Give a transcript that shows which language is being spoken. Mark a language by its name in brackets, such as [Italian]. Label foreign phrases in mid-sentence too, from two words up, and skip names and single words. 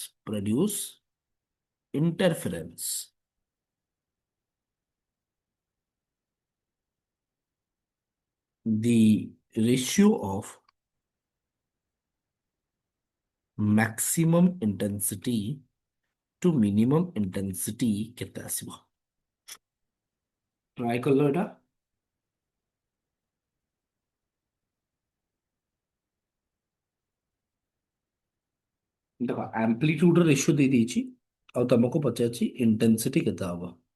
[English] produce interference the ratio of maximum intensity to minimum intensity [Odia] କେତେ ଆସିବ? ଟ୍ରାଏ କଲ ଏଟା। ଦେଖ [English] amplitude ratio [Odia] ଦେଇ ଦେଇଛି ଆଉ ତମକୁ ପଚାରିଛି ଇଣ୍ଟେନ୍ସିଟି କେତେ ହବ।